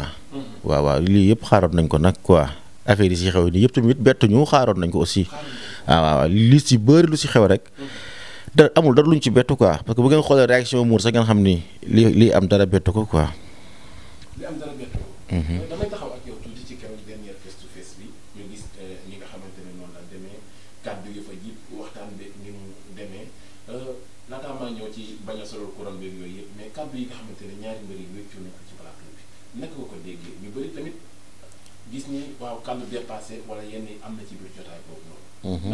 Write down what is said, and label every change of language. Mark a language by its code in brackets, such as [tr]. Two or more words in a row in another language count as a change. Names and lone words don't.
[wo] waaw lii yëpp xaaroon nañ ko nag quoi affaire yi si xew nii yëpp tamit bettuñu xaaroon nañ ko aussi. waaw li si bëri lu si xew rek. amul dara luñ ci bettu quoi parce que bu ngeen xoolee réaction Mour sax ngeen xam ni lii am dara bettu ko quoi. li am dara bettu ko. damay taxaw ak yow tuuti ci keroog dernière [en] face to face [wo] bi ñu gis ñi nga xamante ne noonu la demee kàddu yi fa jib waxtaan beeg ni mu demee. laataa maa ñëw ci bañ a solal couronne beeg yooyu yëpp mais kàddu yi nga xamante ne ñaari mbir yi wéccoo nañ ko ci plateau bi naka nga ko déggee ñu bëri tamit gis ni waaw kàddu dépassé wala yenn yi am na ci biir jotaay boobu noonu.